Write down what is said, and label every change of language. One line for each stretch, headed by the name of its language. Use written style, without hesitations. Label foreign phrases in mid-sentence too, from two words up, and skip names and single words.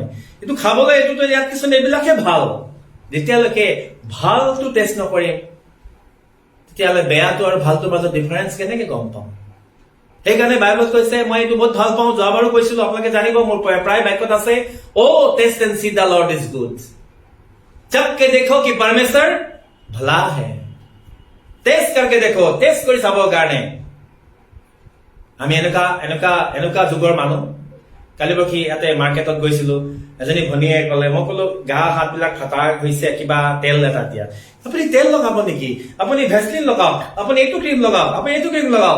Assamese: এইটো খাবলৈ, এইটোতো ইয়াত কিছুমান এইবিলাকে ভাল। যেতিয়ালৈকে ভালটো টেষ্ট নকৰিম তেতিয়াহ'লে বেয়াটো আৰু ভালটোৰ মাজত ডিফাৰেঞ্চ কেনেকে গম পাম? সেইকাৰণে বাইবেলত কৈছে, মই এইটো বহুত ভাল পাওঁ, যোৱাবাৰো কৈছিলো, আপোনালোকে জানিব, মোৰ প্ৰায় বাক্যত আছে,
English: Taste and see the Lord is good.
Hindi: चख के देखो कि परमेश्वर भला है। टेस्ट करके देखो, टेस्ट
Assamese: কৰি চাবৰ কাৰণে। আমি এনেকুৱা যুগৰ মানুহ। কালি পৰহি ইয়াতে মাৰ্কেটত গৈছিলো, এজনী ভনীয়ে ক'লে, মই ক'লো গা হাত বিলাক ফাটা হৈছে, কিবা তেল এটা দিয়া। আপুনি তেল লগাব নেকি? আপুনি ভেচলিন লগাওক, আপুনি এইটো ক্ৰীম লগাওক, আপুনি এইটো ক্ৰীম লগাওক।